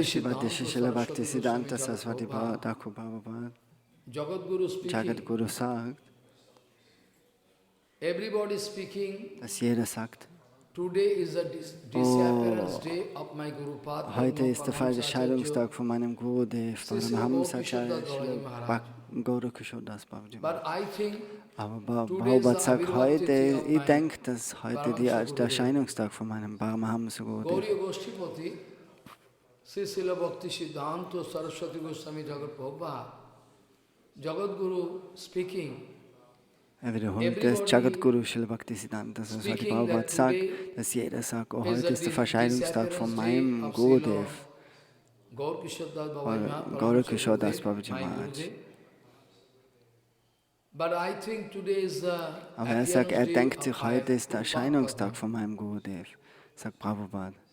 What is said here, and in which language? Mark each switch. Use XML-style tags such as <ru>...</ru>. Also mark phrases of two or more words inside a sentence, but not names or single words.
<de>Siddhanta Saraswati Thakur Prabhupada Jagadguru sagt, dass jeder sagt, heute ist der falsche Scheidungstag von meinem Gurudev, Paramahamsa Gaurkishore Das Babaji. Aber Prabhupada sagt heute, ich denke, dass heute der Erscheinungstag von meinem Paramahamsa Gurudev.</de> <en>Srila Bhakti Siddhanta Saraswati Goswami Thakur Prabhupada Jagadguru speaking.</en> <de>Er wiederholt das, Jagadguru Srila Bhakti Siddhanta Saraswati Prabhupada sagt, dass jeder sagt, oh, heute ist der Verscheinungstag von meinem Gurudev, Gaurkishore Das Babaji Maharaj. Aber er sagt, er denkt sich, heute ist der Erscheinungstag von meinem Gurudev, sagt Prabhupada.</de>